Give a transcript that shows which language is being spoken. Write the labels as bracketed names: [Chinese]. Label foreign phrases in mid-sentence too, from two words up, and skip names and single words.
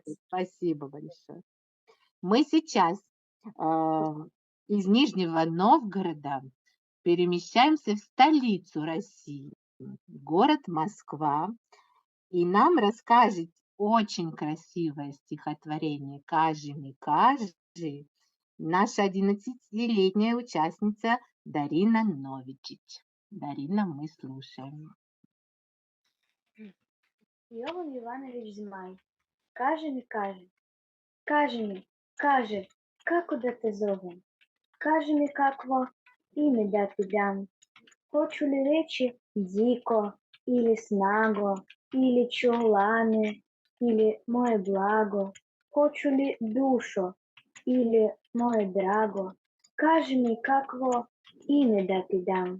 [Russian] Спасибо большое. Мы сейчас из Нижнего Новгорода перемещаемся в столицу России, город Москва, и нам расскажет очень красивое стихотворение «Кажи ми кажи» наша 11-летняя участница Дарина Новичич. Дарина, мы слушаем. [Serbian] Jovan Jovanović Zmaj, kaži mi, kaže, kako da te zovem, kaži mi kakvo ime da ti dam, hoću li reći Diko, ili Snago, ili Čolane, ili moje blago, hoću li Dušo, ili moje drago, kaži mi kakvo ime da ti dam.